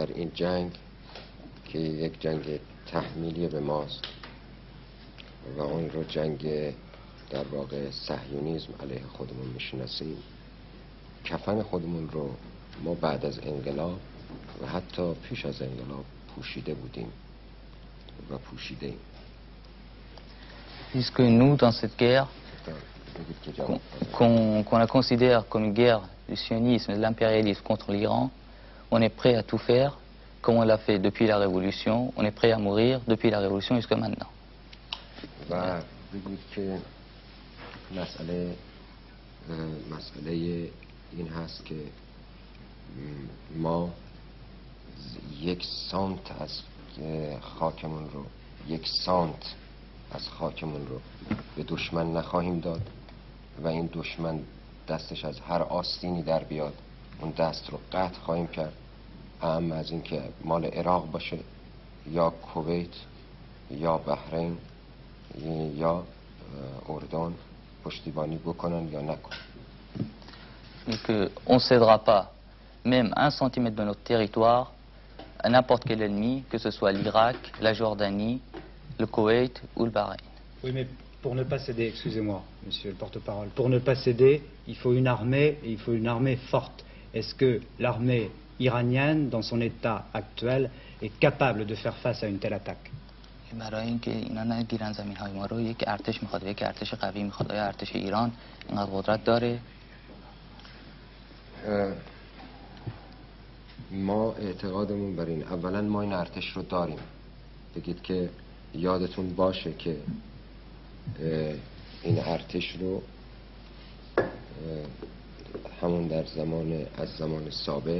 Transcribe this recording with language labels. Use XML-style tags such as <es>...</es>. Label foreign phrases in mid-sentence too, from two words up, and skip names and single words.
<fa>این جنگ که یک جنگ تحمیلی به ماست و اون رو جنگ در واقع صهیونیسم علیه خودمون میشناسیم، کفن خودمون رو ما بعد از انقلاب و حتی پیش از انقلاب پوشیده بودیم و پوشیده ایم.</fa> <fr>Puisque nous, dans cette guerre, qu'on la considère comme une guerre du sionisme et de l'impérialisme contre l'Iran, on est prêt à tout faire, comme on l'a fait depuis la Révolution, on est prêt à mourir depuis la Révolution jusqu'à maintenant.</fr> <fa>و بگید که مسئله این هست که ما یک سانت از خاکمون رو به دشمن نخواهیم داد و این دشمن دستش از هر آستینی در بیاد اون دست رو قطع خواهیم کرد، اهم از این که مال عراق باشه یا کویت یا بحرین یا اردن پشتیبانی بکنن یا نکنن.</fa> <fr>On ne cédera pas même 1 centimètre de notre territoire à n'importe quel ennemi, que ce soit l'Irak, la Jordanie, le Koweït ou le Bahreïn. Oui, mais pour ne pas céder, excusez-moi, monsieur le porte-parole, pour ne pas céder, il faut une armée, et il faut une armée forte. Est-ce que l'armée iranienne, dans son état actuel, est capable de faire face à une telle attaque?</fr> <fa>برای اینکه اینا نگیرن زمین‌های ما رو، یک ارتش میخواد، یک ارتش قوی میخواد. آیا ارتش ایران اینقدر قدرت داره؟ ما اعتقادمون بر این، اولا ما این ارتش رو داریم. بگید که یادتون باشه که این ارتش رو همون در از زمان سابق</fa>